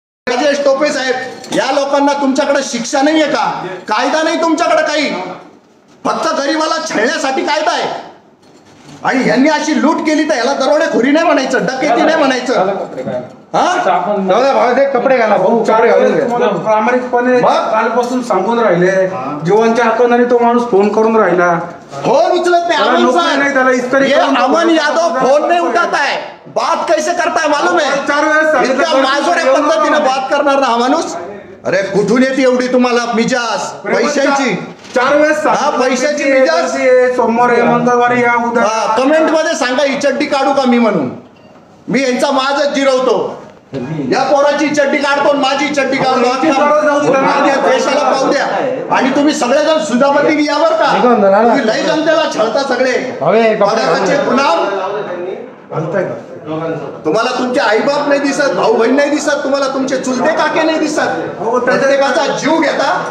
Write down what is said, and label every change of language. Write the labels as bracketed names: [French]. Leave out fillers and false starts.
[Marathi] राजेश टोपे साहेब या लोकांना तुमच्याकडे शिक्षा नाहीये का कायदा नाही तुमच्याकडे काही फक्त गरीबाला छळण्यासाठी कायदा आहे आणि यांनी अशी लूट केली तर याला दरोडेखोरी नाही म्हणायचं डकेती नाही म्हणायचं कपडे घाला कपडे घालून प्रामाणिकपणे कालपासून सांगून राहिले जीवनच्या हक्काने तो माणूस फोन करून राहिला फोन उचलत नाही त्याला [Hindi] अमन यादव फोन नहीं उठाता है बात कैसे करता है मालूम है [Marathi] 4 वेळेस इतक्या माजोऱ्या पद्धतीने बात करणार ना हा माणूस अरे कुठून येते एवढी तुम्हाला मिजाज पैशांची 4 वेळेस हा, पैशाची मिजाज. सोमवारी मंगळवारी या उद्या कमेंट मध्ये सांगा ही चड्डी काढू का मी म्हणून मी यांचा माझच जिरवतो या पोराची चड्डी काढतो आणि माझी चड्डी काढतो माझ्या देशाला पाहू द्या आणि तुम्ही सगळेजण सुधामती यावर का तुम्ही लय जनतेला छळता सगळे पदाचे गुलाम तुम्हाला तुमचे आईबाप नाही दिसत भाऊ बहीण नाही दिसत तुम्हाला तुमचे चुलते काके नाही दिसत प्रत्येकाचा जीव घेता